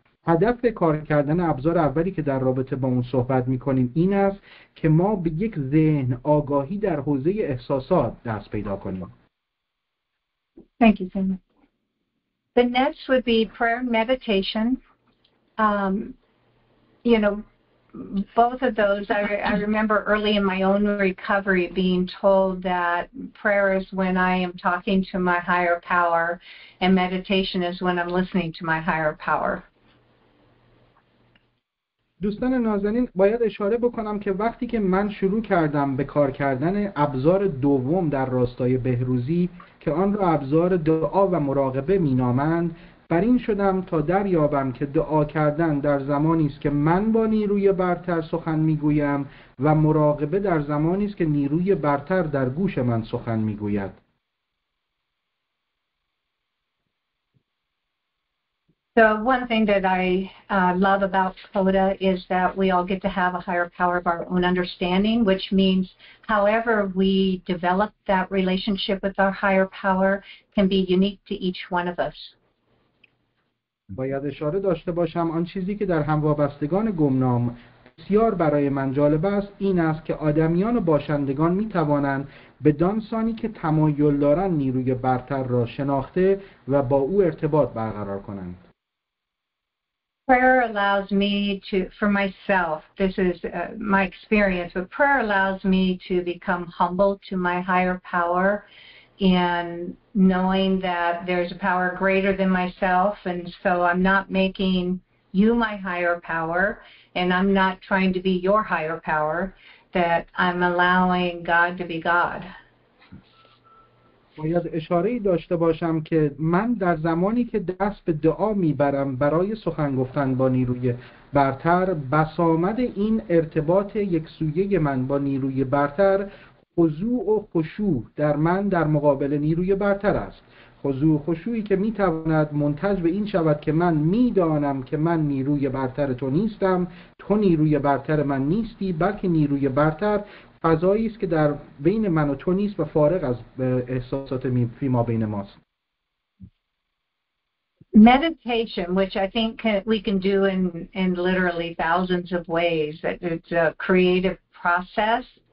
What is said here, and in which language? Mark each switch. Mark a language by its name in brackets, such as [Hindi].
[Persian] هدف کار کردن ابزار اولی که در رابطه با اون صحبت می‌کنیم این است که ما به یک ذهن آگاهی در حوزه احساسات دست پیدا کنیم. [English] Thank you, Sam. The next would be prayer and meditation. You know, both of those, I remember early in my own recovery being told that prayer is when I am talking to my higher power and meditation is when I'm listening to my higher power. [Persian] دوستان نازنین، باید اشاره بکنم که وقتی که من شروع کردم به کار کردن ابزار دوم در راستای بهروزی که آن را ابزار دعا و مراقبه مینامند، بر این شدم تا دریابم که دعا کردن در زمانی است که من با نیروی برتر سخن میگویم و مراقبه در زمانی است که نیروی برتر در گوش من سخن میگوید. [English] So one thing that I love about CoDA is that we all get to have a higher power of our own understanding, which means however we develop that relationship with our higher power can be unique to each one of us. [Persian] باید اشاره داشته باشم آن چیزی که در هموابستگان گمنام بسیار برای من جالب است این است که آدمیان و باشندگان می توانند به دانسانی که تمایل دارند نیروی برتر را شناخته و با او ارتباط برقرار کنند. [English] Prayer allows me to, for myself, this is my experience, but prayer allows me to become humble to my higher power and knowing that there's a power greater than myself, and so I'm not making you my higher power and I'm not trying to be your higher power, that I'm allowing God to be God. [Persian] باید اشاره‌ای داشته باشم که من در زمانی که دست به دعا میبرم برای سخن گفتن با نیروی برتر، بسامد این ارتباط یکسویه من با نیروی برتر خضوع و خشوع در من در مقابل نیروی برتر است. خضوع و خشوعی که میتواند منتج به این شود که من میدانم که من نیروی برتر تو نیستم، تو نیروی برتر من نیستی، بلکه نیروی برتر فضایی است که در بین من و تو نیست و فارغ از احساسات فیما بین ماست. [English] Meditation, which I think we can do in literally thousands of ways. It's a creative process.